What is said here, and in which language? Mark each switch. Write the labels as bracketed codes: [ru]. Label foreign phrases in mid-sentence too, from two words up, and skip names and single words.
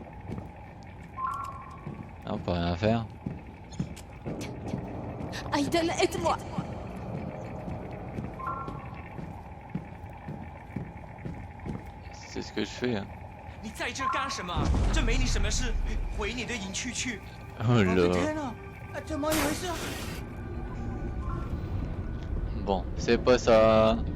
[fr] Ah, on peut rien faire. Aiden, aide-moi. C'est ce que je fais. Hein. [zh] 你在这干什么？这没你什么事，回你的营区去。 Oh 我的 [fr] là. [zh] 天哪，怎么一回事？ [fr] Bon, c'est pas ça.